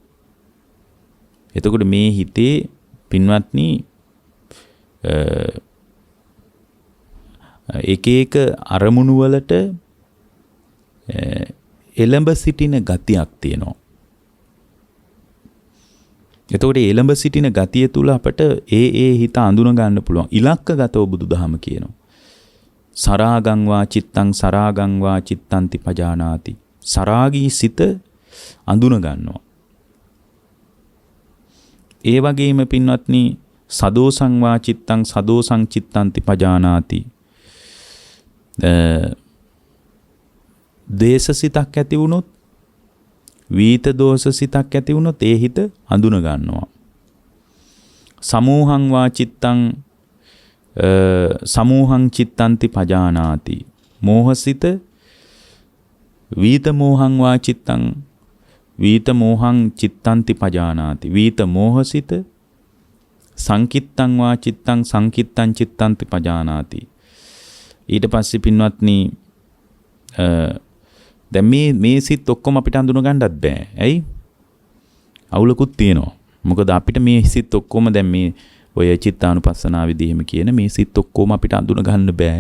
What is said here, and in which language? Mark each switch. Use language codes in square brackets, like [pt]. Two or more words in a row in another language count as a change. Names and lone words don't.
[si] එතකොට මේ හිතේ පින්වත්නි එක එක අරමුණු වලට එළඹ සිටින ගතියක් තියෙනවා. එතකොට එළඹ සිටින ගතිය තුල අපට ඒ හිත අඳුන ගන්න පුළුවන්. ඉලක්කගතව බුදුදහම කියනවා. [pi] සරාගං වා චිත්තං සරාගං වා චිත්තන්ති පජානාති. [si] සරාගී සිත අඳුන ගන්නවා. ඒ වගේම පින්වත්නි [pi] සදෝසං වා චිත්තං සදෝසං චිත්තන්ති පජානාති. [si] දේශසිතක් ඇති වුණොත්, වීත දෝෂ සිතක් ඇති වුණොත් ඒ හිත හඳුන ගන්නවා. [pi] සමෝහං වා චිත්තං සමෝහං චිත්තන්ති පජානාති. මෝහසිත වීත මෝහං වා චිත්තං වීත මෝහං චිත්තන්ති පජානාති. [si] වීත මෝහසිත [pi] සංකිත්තං වා චිත්තං සංකිත්තං චිත්තන්ති පජානාති. [si] ඊට පස්සේ පින්වත්නි දැන් මේ සිත් ඔක්කොම අපිට අඳුන ගන්නත් බෑ. ඇයි? අවුලකුත් තියෙනවා. මොකද අපිට මේ සිත් ඔක්කොම දැන් මේ ඔය චිත්තානුපස්සනා විදිහෙම කියන මේ සිත් ඔක්කොම අපිට අඳුන ගන්න බෑ.